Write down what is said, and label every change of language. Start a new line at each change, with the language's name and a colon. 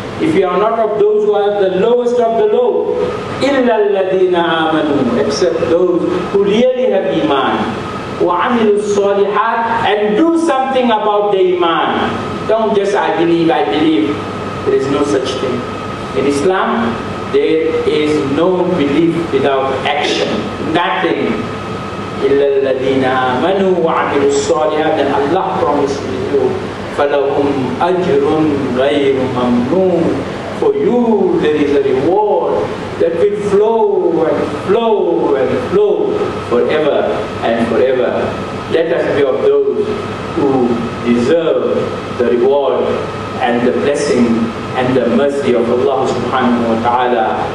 English: If you are not of those who are the lowest of the low,
Arabic: إِلَّا الَّذِينَ آمَنُوا,
English: except those who really have Iman,
Arabic: وَعَمِلُوا الصَّالِحَاتِ,
English: and do something about the Iman. Don't just, I believe. There is no such thing. In Islam, there is no belief without action. Nothing.
Arabic: إِلَّا الَّذِينَ آمَنُوا وَعَمِلُوا الصَّالِحَاتِ,
English: and Allah promises you,
Arabic: فَلَهُمْ أَجْرٌ غَيْرُ مَمْنُونَ.
English: For you there is a reward that will flow and flow and flow forever and forever. Let us be of those who deserve the reward and the blessing and the mercy of Allah subhanahu wa ta'ala.